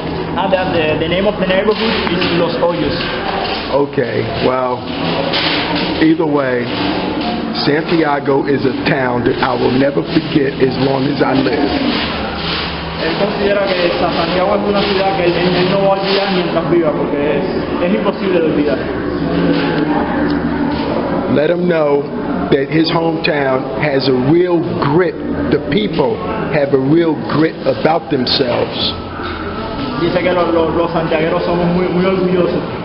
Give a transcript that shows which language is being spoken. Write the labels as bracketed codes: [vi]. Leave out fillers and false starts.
[en] The name of the neighborhood is Los Hoyos. Okay, well, either way, Santiago is a town that I will never forget as long as I live. [es] Él considera que Santiago es una ciudad que él no va a olvidar mientras viva, porque es imposible de olvidar. [en] Let him know that his hometown has a real grit. The people have a real grit about themselves. [es] Dice que los santiagueros somos muy orgullosos.